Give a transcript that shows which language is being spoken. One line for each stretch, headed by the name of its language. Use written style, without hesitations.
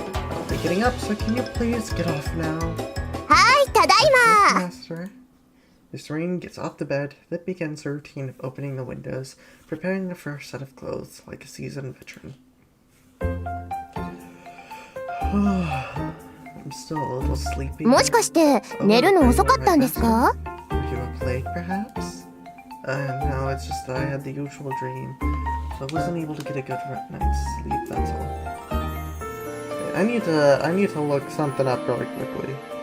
English: I'll be getting up, so can you please get off now?
Japanese: はい、ただいま。
English: Master. Miss Ring gets off the bed, then begins her routine of opening the windows, preparing the first set of clothes like a seasoned veteran. I'm still a little sleepy.
Japanese: もしかして寝るの遅かったんですか？
English: Are you up late, perhaps? No, it's just that I had the usual dream, so I wasn't able to get a good night's sleep, that's all. I need to look something up really quickly.